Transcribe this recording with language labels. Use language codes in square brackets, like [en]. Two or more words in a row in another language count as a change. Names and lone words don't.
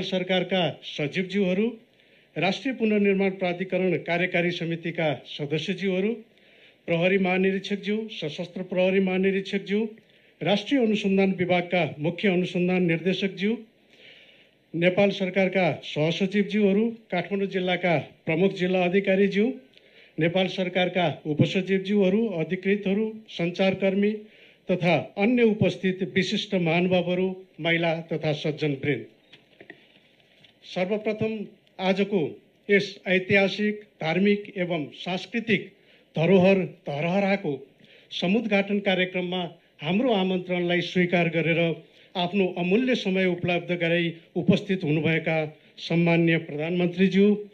[ne] सरकार का सचिवज्यूहरू, राष्ट्रीय पुनर्निर्माण प्राधिकरण कार्यकारी समिति का सदस्यज्यूहरू, प्रहरी महानिरीक्षकज्यू, सशस्त्र प्रहरी महानिरीक्षकज्यू, राष्ट्रीय अनुसंधान विभाग का मुख्य अनुसंधान निर्देशकज्यू, नेपाल सरकार का सहसचिवज्यूहरू, काठमाडौँ जिल्ला का प्रमुख जिल्ला अधिकारीज्यू, नेपाल सरकार का उपसचिवज्यूहरू, अधिकृतहरू, संचारकर्मी तथा अन्य उपस्थित विशिष्ट महानुभावहरू, महिला तथा सज्जनवृन्द, सर्वप्रथम आजको यस ऐतिहासिक धार्मिक एवं सांस्कृतिक धरोहरको समुद्घाटन कार्यक्रममा हाम्रो आमन्त्रणलाई स्वीकार गरेर आफ्नो अमूल्य समय उपलब्ध गराई उपस्थित हुनुभएका सम्माननीय प्रधानमन्त्रीज्यू,